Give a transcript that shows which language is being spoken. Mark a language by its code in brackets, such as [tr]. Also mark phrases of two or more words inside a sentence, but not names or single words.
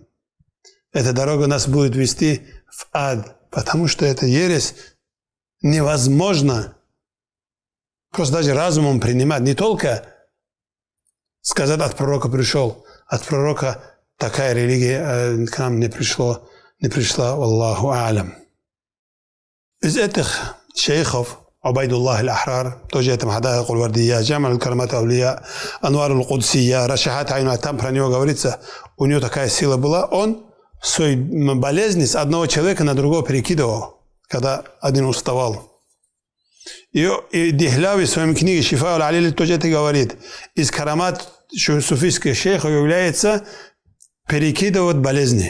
[ru] Эта дорога нас будет вести в ад, потому что эта ересь невозможно просто даже разумом принимать. Не только сказать, от пророка пришел, от пророка такая религия к нам не пришла, [ar] الله أعلم. [ru] Из этих шейхов Убайдуллах аль-Ахрар, тоже это Хадайк аль-Вардия, Джам'а аль-Карамат аль-Авлия, Анвар аль-Кудсия, Рашахат Айна, там про него говорится, у него такая сила была, он свою болезнь с одного человека на другого перекидывал, когда один уставал. И Дихляви в своей книге Шифа аль-Алили тоже это говорит. Из карамат суфийских шейхов является перекидывать болезни.